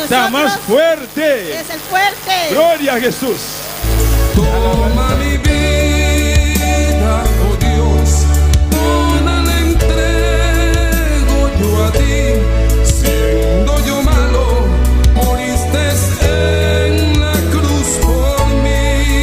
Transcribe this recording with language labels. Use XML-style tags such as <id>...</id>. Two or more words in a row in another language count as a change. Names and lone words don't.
<pt>Está mais</pt> <es>nosotros</es> <pt>forte.</pt> <es>es el fuerte.</es> <pt>Glória a Jesus.</pt> <es>Toma mi vida, oh Dios, toda la entrego yo a ti. Siendo yo malo, moriste en la cruz por mí.</es>